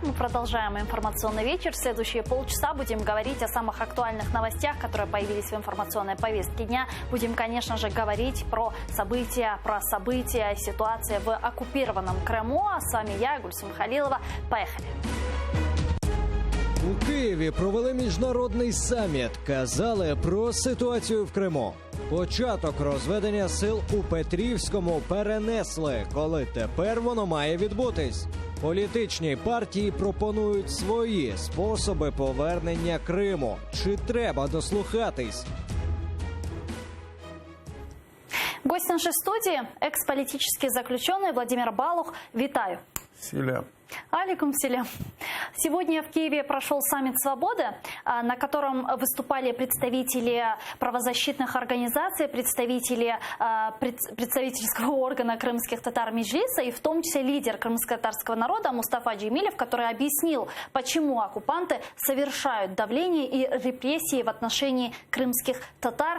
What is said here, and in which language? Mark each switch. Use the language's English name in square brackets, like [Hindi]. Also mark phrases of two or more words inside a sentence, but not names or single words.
[Russian] Мы продолжаем информационный вечер. В следующие полчаса будем говорить о самых актуальных новостях, которые появились в информационной повестке дня. Будем, конечно же, говорить про события, ситуация в оккупированном Крыму. А с вами я, Гульсум Халилова. Поехали. [Ukrainian] У Києві провели міжнародний саміт. Казали про ситуацію в Криму. Початок розведення сил у Петрівському перенесли, коли тепер воно має відбутись. Політичні партії пропонують свої способи повернення Криму. Чи треба дослухатись? [Russian] Гость нашей студии – экс-политический заключенный Владимир Балух. [Ukrainian] Витаю. [Crimean Tatar] Селям. Алейкум селям. [Russian] Сегодня в Киеве прошел саммит «Свободы», на котором выступали представители правозащитных организаций, представители представительского органа крымских татар Меджлиса и в том числе лидер крымско-татарского народа Мустафа Джемилев, который объяснил, почему оккупанты совершают давление и репрессии в отношении крымских татар.